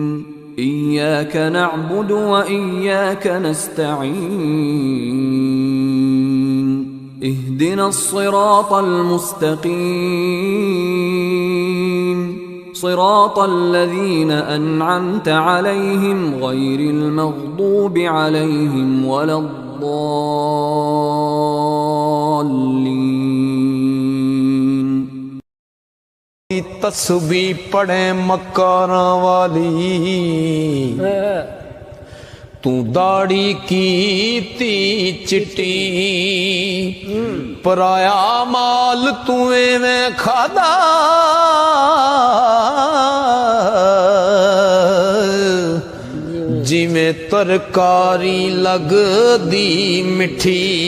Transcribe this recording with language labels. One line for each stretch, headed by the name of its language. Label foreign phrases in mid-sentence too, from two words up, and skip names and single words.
Arabic: إياك نعبد وإياك نستعين. اهدنا الصراط المستقيم. صراط الذين أنعمت عليهم غير المغضوب عليهم ولا الضالين.
Punjabi: تسبیح پڑھے مکاراں والی، تو داڑھی کی چٹی، پرایا مال تو ایویں کھادا، جمیں ترکاری لگدی مٹھی.